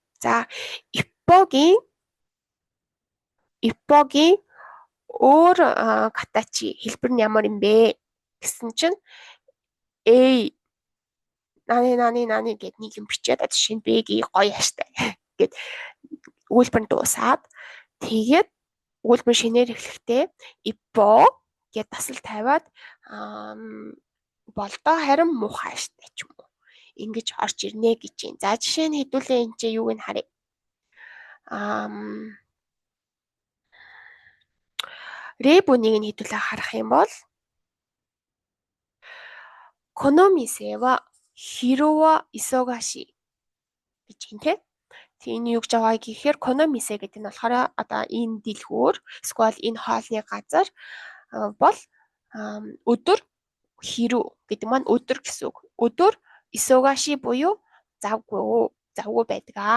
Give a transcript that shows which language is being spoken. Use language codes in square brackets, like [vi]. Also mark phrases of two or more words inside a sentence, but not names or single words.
[mn] За иппогийн өөр катачи хэлбэр нь ямар юм бэ гэсэн чинь нани гэд нэг юм бичээд жишээ нь Б-гийн гоё аштай гэд өгүүлбэр нь дуусаад тэгээд өгүүлбэр шинээр эхлэхдээ иппо гэд тасал тавиад болдоо харин муухай аштай ч юм уу ингэж орж ирнэ гэж юм. За жишээ нь хэдүүлээ энэ чинь юуг нь харъя. Рэбүнийг нь хэдүүлээ харах юм бол [ja] この店は昼は忙しい [mn] гэж юм те. Тэгээ энэ юу гэж байгаа гэхээр Кономисе гэдэг нь болохоор одоо энэ дэлгүүр эсвэл энэ хоолны газар бол өдөр хиро гэдэг маань өдөр гэсэн үг. Өдөр исогаши буюу завгүй байдаг.